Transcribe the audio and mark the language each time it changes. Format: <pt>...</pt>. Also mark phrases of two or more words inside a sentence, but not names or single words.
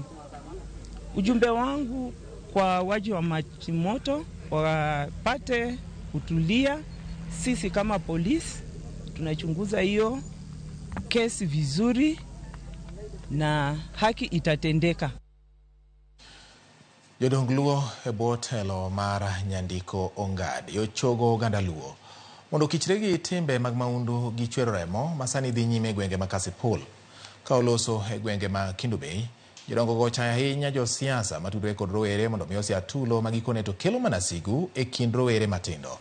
<sw>Ujumbe wangu kwa waji wa maji moto wapate kutulia. Sisi kama polisi tunachunguza hiyo kesi vizuri na haki itatendeka.</sw> <luo>Jodong Luo e bwo telo mar Nyandiko Ongad yochogo oganda Luo mondo kichregi timbe mag maundu gi chwero remo masani dhi nyime gwenge ma Kasipul ka oloso e gwenge ma Kendu Bay Jodongo go chayo ahinya josiasa matudore kod rowere mondo miyo sia tulo magikone to kelo mana sigu e kind rowere matindo.</luo>